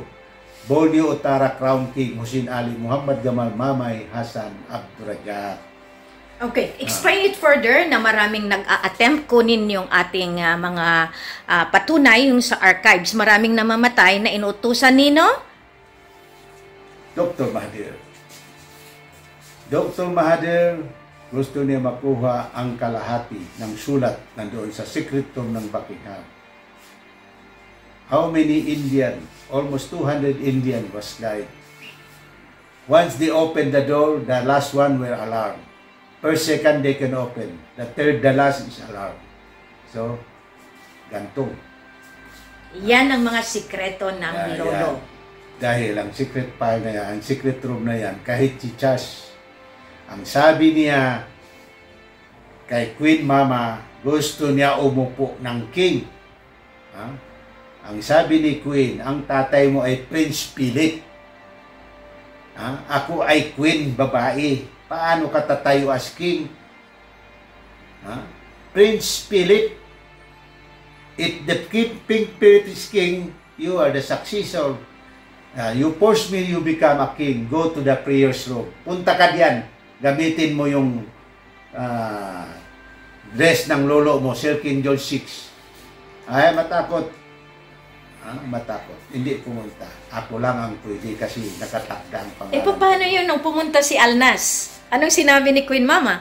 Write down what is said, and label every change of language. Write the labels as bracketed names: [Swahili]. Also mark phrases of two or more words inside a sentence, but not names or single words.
[Filipino] Borneo Utara Crown King Hussein Ali Muhammad Gamal Mamay Hassan Abdurrajak. [English] Okay, explain it further [Filipino] na maraming nag-attempt kunin yung ating mga patunay yung sa archives. Maraming namamatay na inutusan nino? Dr. Mahathir. Dr. Mahathir gusto niya makuha ang kalahati ng sulat nandoon sa [English] secret room [Filipino] ng Buckingham. [English] How many Indian? Almost 200 Indian was died. Once they opened the door, the last one were alarmed. Per second they can open. The third, the last is alarmed. So, [Filipino] gantong. Yan ang mga sikreto ng lolo. Yan. Dahil ang [English] secret file [Filipino] na yan, ang [English] secret room [Filipino] na yan, kahit si Chas, ang sabi niya kay Queen Mama, gusto niya umupo ng king. Ang sabi ni Queen, ang tatay mo ay Prince Philip. Ako ay Queen, babae. Paano ka tatayo [English] as king? Prince Philip, if the Pink Philip is king, you are the successor. You force me, you become a king. Go to the prayers room. [Filipino] Punta ka diyan. Gamitin mo yung dress ng lolo mo, Sir King George VI. Ay, matakot. matakot. Hindi pumunta. Ako lang ang pwede kasi nakatakda ang pangalan. Paano yun nung pumunta si Alnas? Anong sinabi ni Queen Mama?